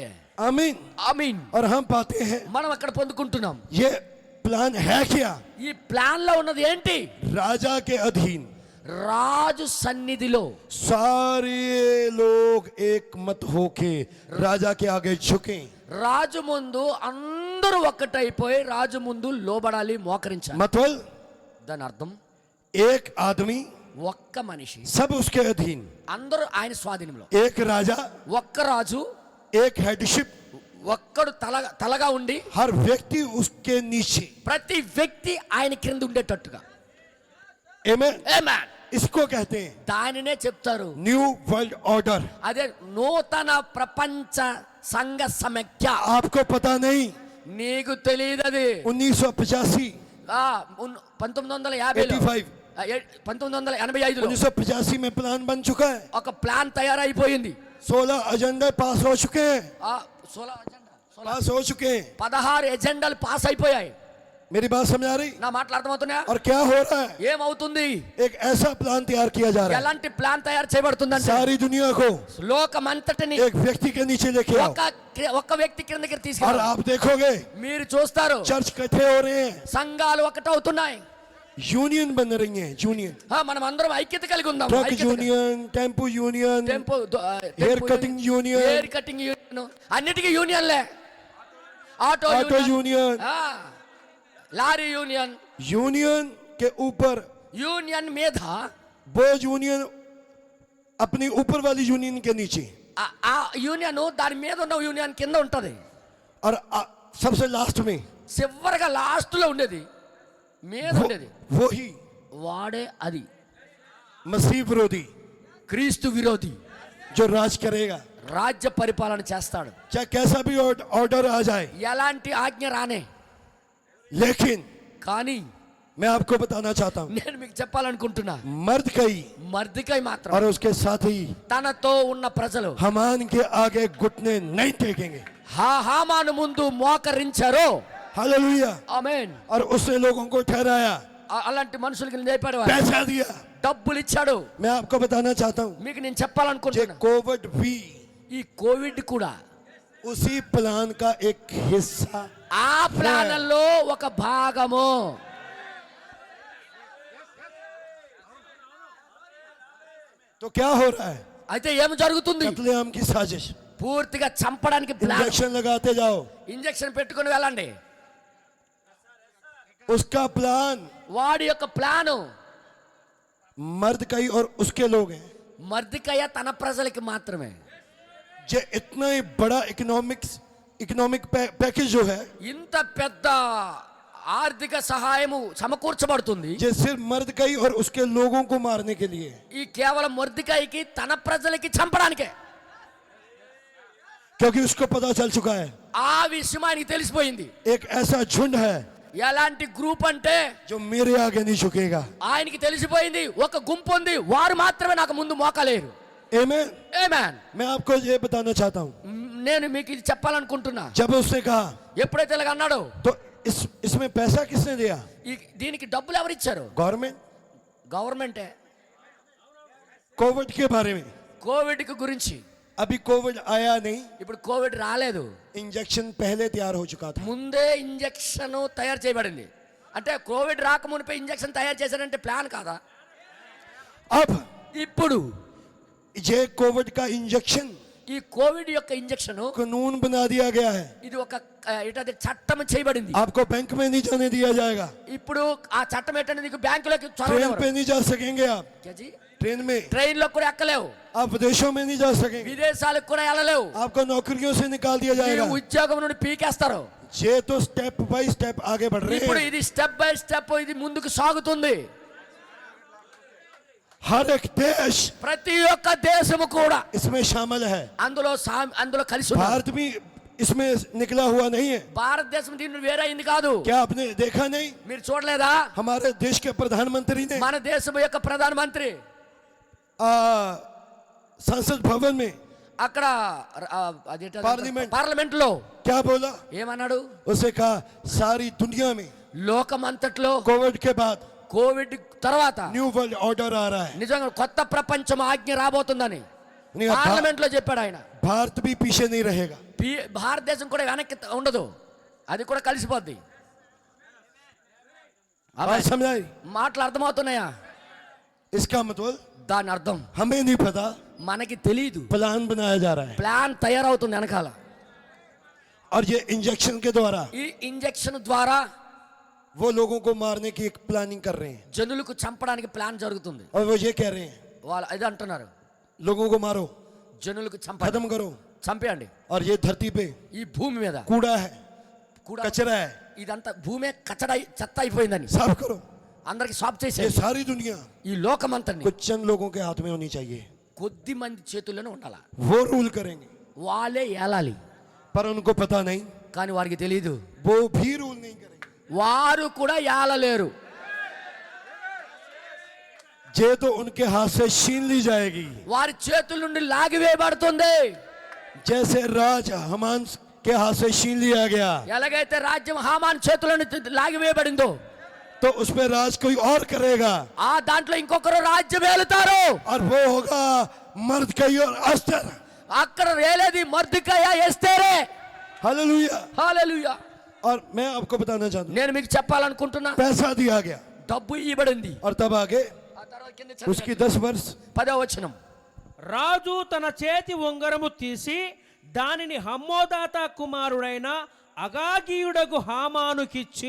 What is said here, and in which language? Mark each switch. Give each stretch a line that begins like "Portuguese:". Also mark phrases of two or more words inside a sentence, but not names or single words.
Hindi: आमीन।
Telugu: ఆమీన్.
Hindi: और हम पाते हैं
Telugu: మనం అక్కడ పొందుకుంటున్నాం.
Hindi: ये प्लान है क्या?
Telugu: ఈ ప్లాన్ లో ఉన్నది ఏంటి?
Hindi: राजा के अधीन
Telugu: రాజు సన్నిధిలో
Hindi: सारे लोग एक मत होके राजा के आगे झुकें।
Telugu: రాజు ముందు అందరూ ఒక్కటైపోయి రాజు ముందు లోబడాలి, మోకరించాలి.
Hindi: मतलब
Telugu: దాని అర్థం
Hindi: एक आदमी
Telugu: ఒక్క మనిషి
Hindi: सब उसके अधीन,
Telugu: అందరూ ఆయన స్వాధీనంలో.
Hindi: एक राजा,
Telugu: ఒక్క రాజు,
Hindi: एक हेडशिप,
Telugu: ఒక్కడు తలగా ఉండి
Hindi: हर व्यक्ति उसके नीचे।
Telugu: ప్రతి వ్యక్తి ఆయన క్రింద ఉండేటట్టుగా.
Hindi: आमीन।
Telugu: ఆమేన్.
Hindi: इसको कहते हैं
Telugu: దానినే చెప్తారు
Hindi: न्यू वर्ल्ड ऑर्डर।
Telugu: అదే నూతన ప్రపంచ సంఘ సమైక్య.
Hindi: आपको पता नहीं,
Telugu: నీకు తెలియదు అది. 1985 1950లో 1985లో
Hindi: 1985 में प्लान बन चुका है।
Telugu: ఒక ప్లాన్ తయారైపోయింది.
Hindi: 16 एजेंडे पास हो चुके हैं, 16 पास हो चुके हैं।
Telugu: 16 ఎజెండాలు పాస్ అయిపోయాయి.
Hindi: मेरी बात समझ आ रही?
Telugu: నా మాటలు అర్థమవుతున్నాయా?
Hindi: और क्या हो रहा है?
Telugu: ఏమవుతుంది?
Hindi: एक ऐसा प्लान तैयार किया जा रहा है,
Telugu: ఎలాంటి ప్లాన్ తయారు చేయబడుతుందంటే
Hindi: सारी दुनिया को
Telugu: లోకమంతటిని
Hindi: एक व्यक्ति के नीचे लेके आओ।
Telugu: ఒక్క వ్యక్తి క్రిందకి
Hindi: और
Telugu: తీసుకెళ్ళాలి.
Hindi: आप देखोगे
Telugu: మీరు చూస్తారు
Hindi: चर्च इकट्ठे हो रहे हैं,
Telugu: సంఘాలు ఒకటవుతున్నాయి.
Hindi: यूनियन बन रही हैं, यूनियन,
Telugu: మనం అందరం ఐక్యత కలిగి ఉందాం.
English: truck union, tempo union, hair cutting union, hair cutting union,
Telugu: అన్నిటికీ యూనియన్లే. ఆటో
Hindi: ऑटो
Telugu: యూనియన్,
Hindi: यूनियन,
English: lorry union.
Hindi: यूनियन के ऊपर
Telugu: యూనియన్ మీద
Hindi: वो यूनियन अपनी ऊपर वाली यूनियन के नीचे,
Telugu: ఆ యూనియన్ దాని మీద ఉన్న యూనియన్ కింద ఉంటది.
Hindi: और सबसे लास्ट में
Telugu: చివరిగా లాస్ట్ లో ఉండేది మీద ఉండేది
Hindi: वो ही
Telugu: వాడే అది
Hindi: मसीह विरोधी
Telugu: క్రీస్తు విరోధి
Hindi: जो राज करेगा।
Telugu: రాజ్య పరిపాలన చేస్తాడు.
Hindi: चाहे कैसा भी ऑर्डर आ जाए,
Telugu: ఎలాంటి ఆజ్ఞ రానే,
Hindi: लेकिन
Telugu: కానీ
Hindi: मैं आपको बताना चाहता हूं
Telugu: నేను మీకు చెప్పాలనుకుంటున్నా,
Hindi: मर्दकई
Telugu: మర్దికై మాత్రం
Hindi: और उसके साथी
Telugu: తనతో ఉన్న ప్రజలు
Hindi: हमान के आगे घुटने नहीं टेकेंगे।
Telugu: హామాను ముందు మోకరించారు.
Hindi: हालेलुया।
Telugu: ఆమేన్.
Hindi: और उसने लोगों को ठहराया,
Telugu: అలాంటి మనుషులకి లేపాడు,
Hindi: पैसा दिया।
Telugu: డబ్బులు ఇచ్చాడు.
Hindi: मैं आपको बताना चाहता हूं
Telugu: మీకు నేను
Hindi: जे
Telugu: చెప్పాలనుకుంటున్నా,
Hindi: कोविड भी
Telugu: ఈ కోవిడ్ కూడా
Hindi: उसी प्लान का एक हिस्सा।
Telugu: ఆ ప్లాన్లో ఒక భాగము.
Hindi: तो क्या हो रहा है?
Telugu: అయితే ఏం జరుగుతుంది?
Hindi: कत्लेआम की साजिश,
Telugu: పూర్తిగా చంపడానికి ప్లాన్.
Hindi: इंजेक्शन लगाते जाओ,
Telugu: ఇంజెక్షన్ పెట్టుకుని వెళ్ళండి.
Hindi: उसका प्लान
Telugu: వాడి యొక్క ప్లాను
Hindi: मर्दकई और उसके लोग हैं।
Telugu: మర్దికయ్య తన ప్రజలకి మాత్రమే.
Hindi: जो इतना ही बड़ा
English: economic package
Hindi: जो है,
Telugu: ఇంత పెద్ద ఆర్థిక సహాయము సమకూర్చబడుతుంది.
Hindi: जो सिर्फ मर्दकई और उसके लोगों को मारने के लिए।
Telugu: ఈ కేవలం మర్దికయ్యకి తన ప్రజలకి చంపడానికే.
Hindi: क्योंकि उसको पता चल चुका है
Telugu: ఆ విషయం ఆయనకి తెలిసిపోయింది.
Hindi: एक ऐसा झुंड है
Telugu: ఎలాంటి గ్రూప్ అంటే
Hindi: जो मेरे आगे नहीं झुकेगा।
Telugu: ఆయనకి తెలిసిపోయింది ఒక గుంపు ఉంది, వారు మాత్రమే నాకు ముందు మోకలేరు.
Hindi: आमीन।
Telugu: ఆమేన్.
Hindi: मैं आपको ये बताना चाहता हूँ,
Telugu: నేను మీకు ఇది చెప్పాలనుకుంటున్నా.
Hindi: जब उसने कहा
Telugu: ఎప్పుడైతే ఇలాగ అన్నాడో,
Hindi: तो इसमें पैसा किसने दिया?
Telugu: దీనికి డబ్బులు ఎవరు ఇచ్చారు?
Hindi: गवर्नमेंट।
Telugu: గవర్నమెంటే.
Hindi: कोविड के बारे में
Telugu: కోవిడ్ కి గురించి.
Hindi: अभी कोविड आया नहीं,
Telugu: ఇప్పుడు కోవిడ్ రాలేదు,
Hindi: इंजेक्शन पहले तैयार हो चुका था।
Telugu: ముందే ఇంజెక్షన్ తయారు చేయబడింది. అంటే కోవిడ్ రాకమునిపై ఇంజెక్షన్ తయారు చేశారంటే ప్లాన్ కాదా?
Hindi: अब
Telugu: ఇప్పుడు
Hindi: ये कोविड का इंजेक्शन
Telugu: ఈ కోవిడ్ యొక్క ఇంజెక్షన్
Hindi: कानून बना दिया गया है।
Telugu: ఇది ఒక ఏంటది చట్టం చేయబడింది.
Hindi: आपको बैंक में नहीं जाने दिया जाएगा,
Telugu: ఇప్పుడు ఆ చట్టం ఏంటంటే నీకు బ్యాంకులోకి
Hindi: ट्रेन
Telugu: చొరవనివ్వరు.
Hindi: पे नहीं जा सकेंगे आप, కేజీ? ट्रेन में
Telugu: ట్రైన్ లో కూడా ఎక్కలేవు,
Hindi: आप विदेशों में नहीं जा सकेंगे,
Telugu: విదేశాలకు కూడా వెళ్ళలేవు,
Hindi: आपको नौकरियों से निकाल दिया
Telugu: ఈ
Hindi: जाएगा।
Telugu: ఉద్యోగం నుండి పీకేస్తారు.
Hindi: ये तो
English: step by step
Hindi: आगे बढ़ रहे
Telugu: ఇప్పుడు
Hindi: हैं।
Telugu: ఇది
English: step by step
Telugu: ఇది ముందుకు సాగుతుంది.
Hindi: हर एक देश
Telugu: ప్రతి ఒక్క దేశము కూడా
Hindi: इसमें शामिल है।
Telugu: అందులో కలిసి ఉన్నారు.
Hindi: भारत भी इसमें निकला हुआ नहीं है।
Telugu: భారతదేశం దీన్ని వేరే అయింది కాదు.
Hindi: क्या आपने देखा नहीं?
Telugu: మీరు చూడలేదా?
Hindi: हमारे देश के प्रधानमंत्री ने
Telugu: మన దేశం యొక్క ప్రధానమంత్రి
Hindi: संसद भवन में
Telugu: అక్కడ పార్లమెంట్. పార్లమెంట్ లో
Hindi: क्या बोला?
Telugu: ఏమన్నాడు?
Hindi: उसे कहा सारी दुनिया में
Telugu: లోకమంతట్లో
Hindi: कोविड के बाद
Telugu: కోవిడ్ తర్వాత
Hindi: न्यू वर्ल्ड ऑर्डर आ रहा है।
Telugu: నిజంగా కొత్త ప్రపంచం ఆజ్ఞ రాబోతుందని
Hindi: नहीं,
Telugu: పార్లమెంట్ లో చెప్పాడు ఆయన.
Hindi: भारत भी पीछे नहीं रहेगा।
Telugu: భారతదేశం కూడా వెనక్కి ఉండదు, అది కూడా కలిసిపోద్ది.
Hindi: बात समझाई?
Telugu: మాటలు అర్థమవుతున్నాయా?
Hindi: इसका मतलब
Telugu: దాని అర్థం
Hindi: हमें नहीं पता,
Telugu: మనకి తెలియదు,
Hindi: प्लान बनाया जा रहा है।
Telugu: ప్లాన్ తయారవుతుంది వెనకాల.
Hindi: और ये इंजेक्शन के द्वारा
Telugu: ఈ ఇంజెక్షన్ ద్వారా
Hindi: वो लोगों को मारने की एक प्लानिंग कर रहे हैं।
Telugu: జనులకు చంపడానికి ప్లాన్ జరుగుతుంది.
Hindi: और वो ये कह रहे हैं,
Telugu: వాళ్ళు ఇది అంటున్నారు,
Hindi: लोगों को मारो,
Telugu: జనులకు
Hindi: खत्म करो।
Telugu: చంపేయండి.
Hindi: और ये धरती पे
Telugu: ఈ భూమి మీద
Hindi: कूड़ा है,
Telugu: కూడా
Hindi: कचरा है,
Telugu: ఇదంతా భూమే కచ్చడ చెత్త అయిపోయిందని
Hindi: साफ करो।
Telugu: అందరికి సాఫ్
Hindi: ये
Telugu: చేసేది.
Hindi: सारी दुनिया
Telugu: ఈ లోకమంతని
Hindi: कुछ चंद लोगों के हाथ में होनी चाहिए,
Telugu: కొద్ది మంది చేతుల్లోనే ఉండాల.
Hindi: वो रूल करेंगे।
Telugu: వాళ్ళే ఏలాలి,
Hindi: पर उनको पता नहीं,
Telugu: కానీ వారికి తెలియదు,
Hindi: वो भी रूल नहीं करेंगे।
Telugu: వారు కూడా ఏలలేరు.
Hindi: ये तो उनके हाथ से छीन ली जाएगी।
Telugu: వారి చేతుల నుండి లాగివేయబడుతుంది.
Hindi: जैसे राज हमान के हाथ से छीन लिया गया,
Telugu: ఎలాగైతే రాజ్యం హామాన్ చేతుల నుండి లాగివేయబడిందో,
Hindi: तो उस पे राज कोई और करेगा,
Telugu: ఆ దాంట్లో ఇంకొకరు రాజ్యం ఏలుతారు.
Hindi: और वो होगा मर्दकई और अस्तर।
Telugu: అక్కడ ఏలేది మర్దుకయ్య ఎస్తేరే.
Hindi: हालेलुया।
Telugu: హల్లెలూయా.
Hindi: और मैं आपको बताना चाहता
Telugu: నేను మీకు చెప్పాలనుకుంటున్నా,
Hindi: हूं, पैसा दिया गया,
Telugu: డబ్బు ఇవ్వబడింది.
Hindi: और तब आगे
Telugu: ఆ తర్వాత కింద
Hindi: उसकी 10 वर्ष
Telugu: 10వ వచనం. రాజు తన చేతి ఉంగరము తీసి దానిని హమ్మోదాత కుమారుడైన అగాగీయుడగు హామానుకిచ్చి,